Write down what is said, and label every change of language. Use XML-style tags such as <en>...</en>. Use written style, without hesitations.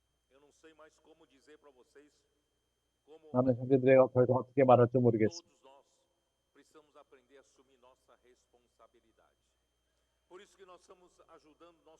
<pt>Eu não sei mais como dizer para vocês como</pt> <ko>나는 형제들에게 더 이상 어떻게 말할지 모르겠습니다.</ko> <pt>todos nós precisamos aprender a assumir nossa responsabilidade. Por isso que nós estamos ajudando nossos</pt>